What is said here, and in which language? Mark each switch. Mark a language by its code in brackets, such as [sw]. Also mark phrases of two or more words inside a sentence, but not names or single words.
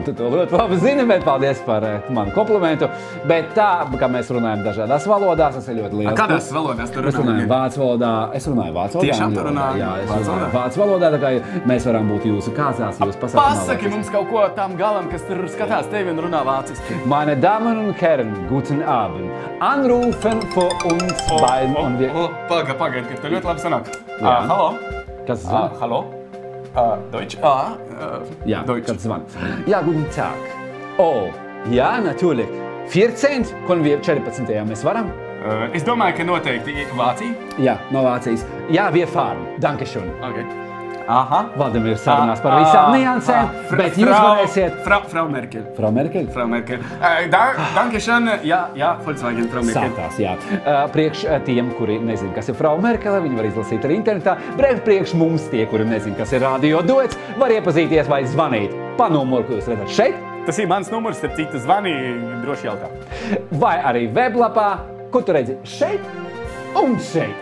[lv] Tu to ļoti labi zini, bet paldies par manu komplimentu. Bet tā, kā mēs runājam dažādās valodās, tas ir ļoti liels. Kādās valodās tu runā? Mēs runājam vācu valodā. Es runāju vācu valodā. Tiešām tu runā? Jā, es runāju vācu valodā, tā kā mēs varam būt jūsu kāzās, jūsu pasākumā. Pasaki mums kaut ko tam galam, kas tur skatās tevi un runā vāciski. [de] Meine Damen und Herren, guten Abend. Anrufen für uns beiden. [lv] Pagaid, ka tu ļoti labi sanāk. Hallo? Kas zvan? [de] Hallo? Deutsch? Ja, Deutsch. [lv] kas zvan? [de] Ja, guten Tag. Oh, ja, natürlich. 14? Kon wir 14. [lv] Mēs varam? Es domāju, ka noteikti Vācija. Jā, no Vācijas. Jā, [de] wir fahren. Dankeschön. Okay. Aha. [lv] Vladimir sarunās par visām niansēm, bet jūs varēsiet... [de] Frau Merkel. Frau Merkel? Frau Merkel. Dankeschön. [lv] Jā, Volkswagen, Frau Merkel. Sākās, jā. Priekš tiem, kuri nezin, kas ir Frau Merkele, viņi var izlasīt arī internetā. Priekš mums tie, kuri nezin, kas ir radio duets, var iepazīties vai zvanīt pa numuru, ko jūs redzat šeit. Tas ir mans numurs, starp citu zvani, droši jautā. Vai arī weblapā, ko tu redzi šeit un šeit.